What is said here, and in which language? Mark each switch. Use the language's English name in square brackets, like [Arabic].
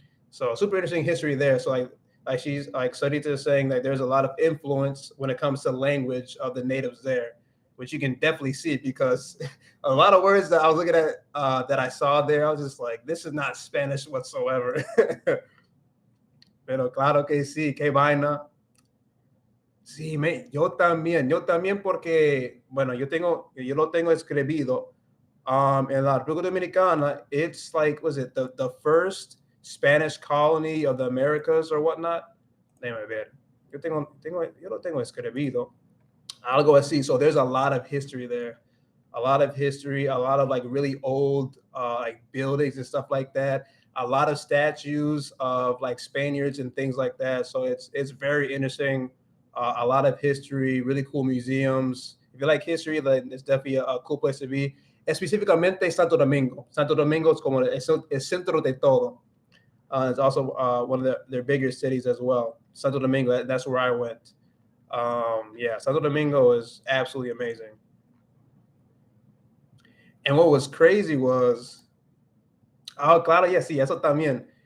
[English] So super interesting history there. So like she's like Sarita is saying that there's a lot of influence when it comes to language of the natives there, which you can definitely see because a lot of words that I was looking at that I saw there, I was just like, this is not Spanish whatsoever. [Spanish] Pero claro que sí, qué vaina. Sí, yo también porque, bueno, yo lo tengo escribido en la República Dominicana. [English] It's like, was it the first Spanish colony of the Americas or whatnot? [Spanish] Déjame ver. Yo lo tengo escribido. Algo así. [English] So there's a lot of history there. A lot of like really old like buildings and stuff like that. A lot of statues of like Spaniards and things like that. So it's very interesting. A lot of history, really cool museums. If you like history, then it's definitely a cool place to be. [Spanish] Específicamente Santo Domingo. Santo Domingo es como el centro de todo. [English] It's also one of their bigger cities as well. Santo Domingo, that's where I went. Yeah, Santo Domingo is absolutely amazing. And what was crazy was, claro, yeah, [Spanish] sí, eso también.